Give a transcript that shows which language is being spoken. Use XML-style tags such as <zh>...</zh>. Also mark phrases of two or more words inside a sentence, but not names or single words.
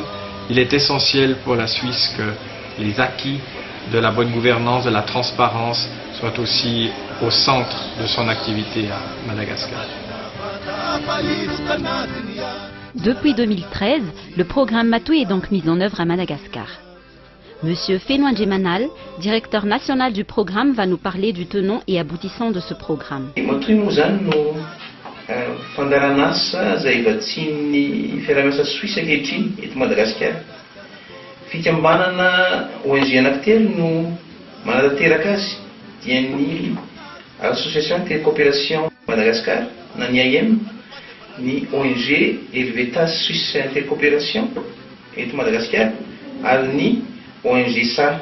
<fr>Il est essentiel pour la Suisse que les acquis de la bonne gouvernance, de la transparence, soient aussi au centre de son activité à Madagascar. Depuis 2013, le programme Matouille est donc mis en œuvre à Madagascar. Monsieur Fenoy Djemanal, directeur national du programme, va nous parler du tenant et aboutissant de ce programme.</fr> <mg>Matouille moa zany no fandarana asa izay vatsian'ny fiaraha-miasa Suisse ankehitriny eto Madagasikara. Fikambanana ONG anankitelo no manatanteraka azy dia ny Association Intercoopération Madagascar na ny AIM, ny ONG Helvetas Suisse Intercoopération eto Madagasikara ary ny ONG SA.</mg>